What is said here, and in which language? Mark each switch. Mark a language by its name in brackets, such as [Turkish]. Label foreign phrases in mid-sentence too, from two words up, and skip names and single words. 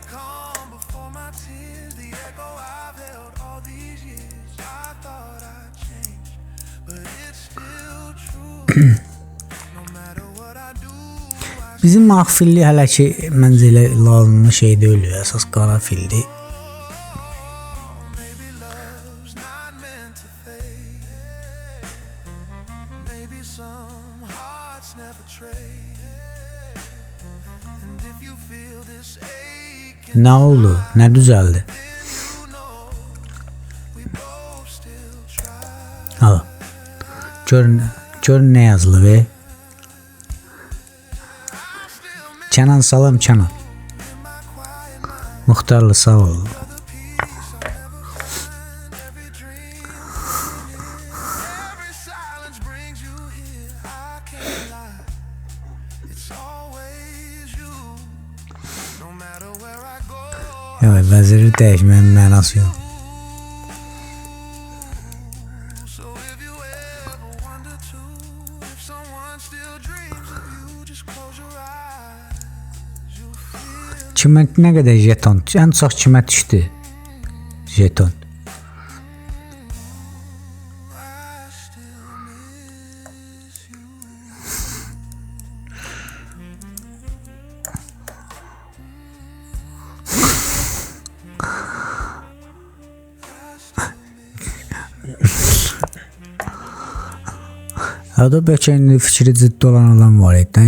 [Azerbaijani] Bizim mahfilli hələ ki məncə elə lazımlı şey deyil, əsas qara fildir. [English] maybe some hearts never trade. And if you feel this ache, [Azerbaijani] Nə oldu? Nə düzəldi? [English] we both still try. [Azerbaijani] Al. Gör nə yazılı be. Kənan salam Kənan. Muxtarlı sağ ol. [English] Every silence brings you here. I can't lie. It's always you. No matter where I go. [Azerbaijani] Evet, vəziri dəyişməyin mənası yox. [English] So if you ever wonder too, if someone still dreams of you, just close your eyes. You'll feel [Azerbaijani] Kimə nə qədər jeton? Ən çox kimə düşdü? Jeton. [English] I still miss you. [Azerbaijani] Hədə bəlkə indi fikri ciddi olan adam var idi.